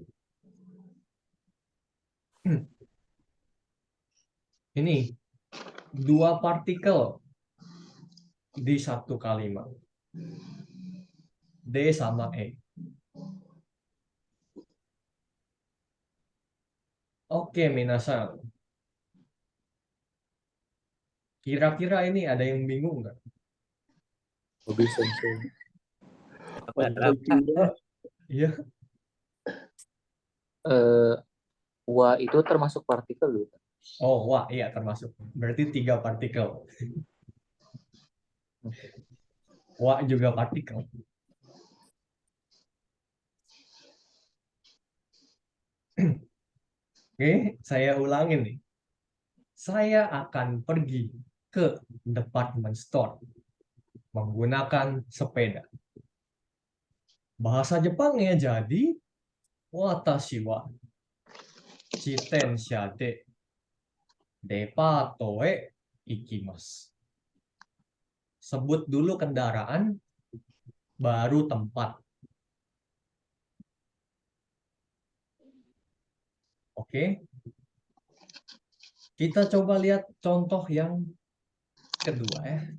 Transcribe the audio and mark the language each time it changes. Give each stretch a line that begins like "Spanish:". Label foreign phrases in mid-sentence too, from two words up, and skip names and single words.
Indonesian: Ini dua partikel di satu kalimat. D sama E. Oke, minasang. Kira-kira ini ada yang bingung nggak? Hobi sensei.
Japanese: 私は
Indonesian: Iya. Eh, wa itu termasuk partikel gitu. Oh, wah, iya termasuk. Berarti 3 partikel. Wah juga partikel. Oke, saya ulangin nih. Saya akan pergi ke
English: department store
Indonesian: menggunakan sepeda. Bahasa Jepangnya jadi
Japanese: 私は自転車でデパートへ行きます.
Indonesian: Sebut dulu kendaraan, baru tempat. Oke. Kita coba lihat contoh yang kedua ya.